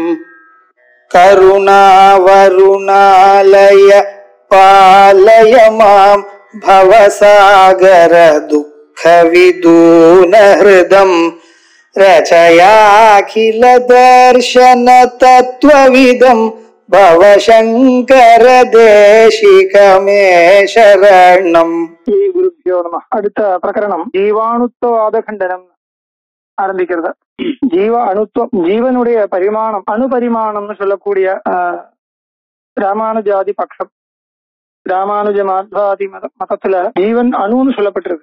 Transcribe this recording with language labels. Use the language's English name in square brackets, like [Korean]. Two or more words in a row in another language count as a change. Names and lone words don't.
[Sanskrit] करुणावरुणालय पालय मां भवसागर दुःख विदून हृदं रचयाखिल दर्शन तत्त्वविदं भवशंकर देशिकमे शरणम्. श्री गुरुभ्यो नम. [Tamil] அடுத்த பிரகரணம் ஜீவாணுத்துவாத கண்டனம் ஆரம்பிக்கிறது. ஜீவ அணுத்துவம், ஜீவனுடைய பரிமாணம், அணுபரிமாணம்னு சொல்லக்கூடிய ராமானுஜாதி பட்சம், ராமானுஜ மாத்வாதி மதத்துல ஜீவன் அணுன்னு சொல்லப்பட்டிருக்கு.